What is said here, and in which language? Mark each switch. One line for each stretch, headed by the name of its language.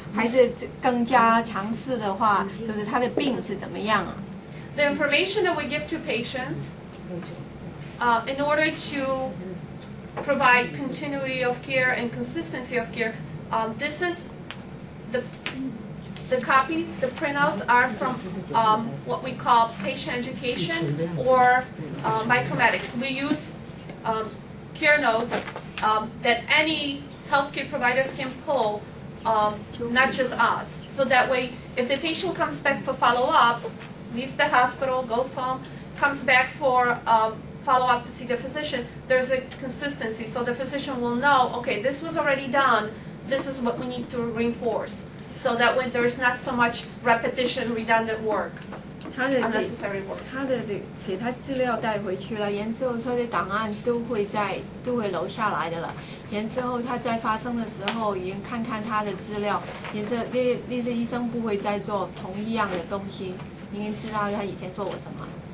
Chinese: 还是更加强势的话，就是他的病是怎么样啊
English: The information that we give to patients in order to provide continuity of care and consistency of care, this is the copies, the printouts are from what we call patient education or micromedics. We use care notes that any healthcare providers can pull, not just us. So that way, if the patient comes back for follow-up, leaves the hospital, goes home, comes back for follow-up to see the physician, there's a consistency. So the physician will know, okay, this was already done, this is what we need to reinforce. So that way there's not so much repetition, redundant work, unnecessary work.
Chinese: 他的给他资料带回去了，然之后他的档案都会留下来的了。然之后他在发生的时候，也看看他的资料，然之后那些医生不会再做同一样的东西，您知道他以前做过什么。